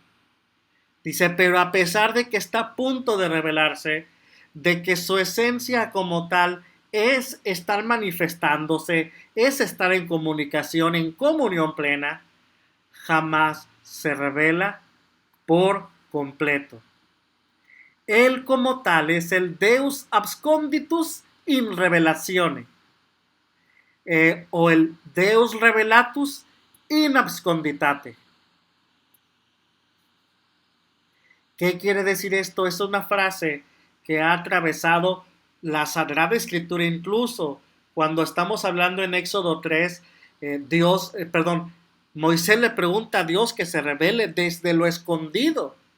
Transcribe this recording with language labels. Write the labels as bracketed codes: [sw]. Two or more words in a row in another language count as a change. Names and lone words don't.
[es] Dice, pero a pesar de que está a punto de revelarse, de que su esencia como tal es estar manifestándose, es estar en comunicación, en comunión plena, jamás se revela por completo. Él como tal es el [la] Deus absconditus in revelatione, [es] o el [la] Deus revelatus in absconditate. [es] ¿Qué quiere decir esto? Es una frase que ha atravesado la Sagrada Escritura, incluso cuando estamos hablando en Éxodo 3, Moisés le pregunta a Dios que se revele desde lo escondido.